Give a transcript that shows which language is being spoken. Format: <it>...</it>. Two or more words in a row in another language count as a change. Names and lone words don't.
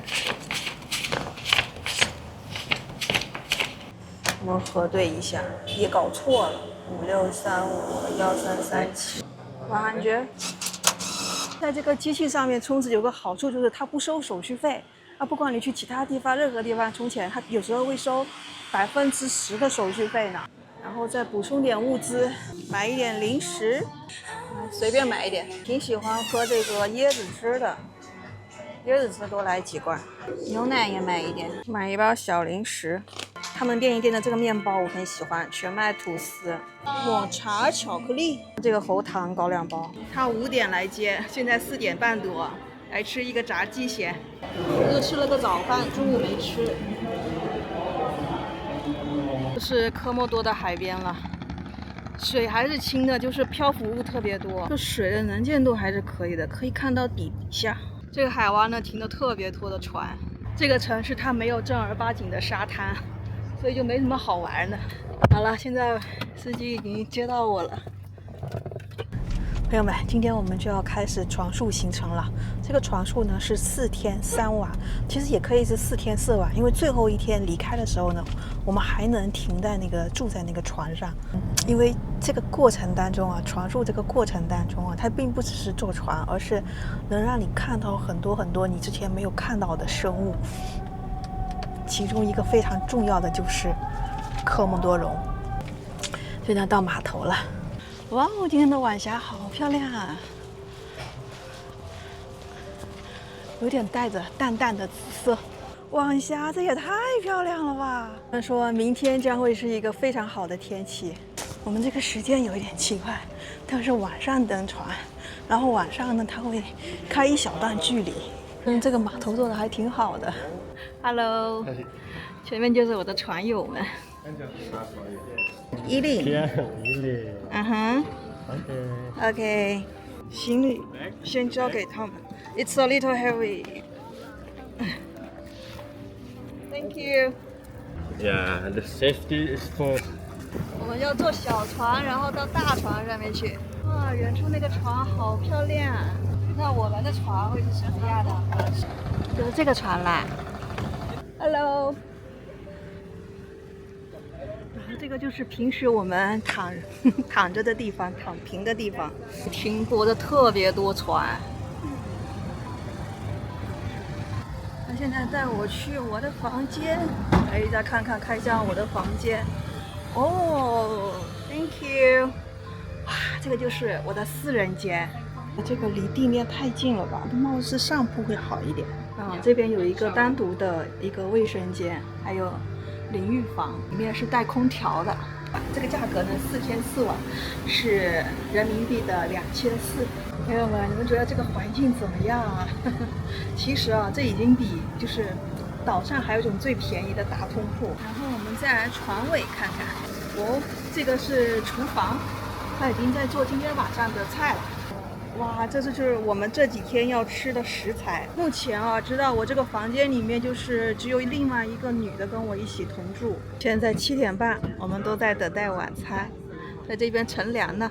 <zh>我核对一下，也搞錯了，56351337。王汉觉，在这个机器上面充值有个好處就是它不收手續費啊，不管你去其他地方任何地方充錢，它有時候會收10%的手續費呢。然後再補充點物資，買一點零食，隨便買一點。挺喜歡喝這個椰子汁的，椰子汁多來幾罐，牛奶也買一點，買一包小零食。他們便利店的這個麵包我很喜歡，全麥吐司，抹茶巧克力，這個喉糖搞2包。他5點來接，現在4點半多，來吃一個炸雞血。又吃了個早飯，中午沒吃。這是科莫多的海邊了，水還是清的，就是漂浮物特別多，這水的能見度還是可以的，可以看到底下。這個海灣呢停的特別多的船，這個城市它沒有正兒八經的沙灘，所以就沒什麼好玩的。好了，現在司機已經接到我了。朋友們，今天我們就要開始船宿行程了。這個船宿呢是4天3晚，其實也可以是4天4晚，因為最後一天離開的時候呢，我們還能停在住在那個船上。因為這個過程當中啊，船宿這個過程當中啊，它並不只是坐船，而是能讓你看到很多很多你之前沒有看到的生物。其中一個非常重要的就是科莫多龍。現在到碼頭了。哇哦，今天的晚霞好漂亮啊，有點帶着淡淡的紫色。晚霞，這也太漂亮了吧！他們說明天將會是一個非常好的天氣。我們這個時間有一點奇怪，但是晚上登船，然後晚上呢，它會開一小段距離。這個碼頭做的還挺好的。Hello， 前面就是我的船友們。10，嗯哼，OK， 行李先交給他們。</zh> <en>It's a little heavy. Thank you. Yeah, the safety is for.</en> <zh>我們要坐小船，然後到大船上面去。哇，遠處那個船好漂亮。那我們的船會是什麼樣的？就是這個船啦。Hello。這個就是平時我們躺着的地方，躺平的地方，停泊的特別多船。他現在帶我去我的房間，來再看看開箱我的房間。</zh> <en>哦 ，Thank you。</en> <zh>哇，這個就是我的私人間。這個離地面太近了吧？貌似上鋪會好一點。啊，這邊有一個單獨的一個衛生間，還有淋浴房，裡面是帶空調的。這個價格呢，4天4晚是人民幣的2400。朋友們，你們覺得這個環境怎麼樣啊？其實啊，這已經比就是島上還有一種最便宜的大通鋪。然後我們再來船尾看看。哦，這個是廚房，他已經在做今天晚上的菜了。哇，這就是我們這幾天要吃的食材。目前啊，知道我這個房間裡面就是只有另外一個女的跟我一起同住。現在7點半，我們都在等待晚餐，在這邊乘涼呢。</zh>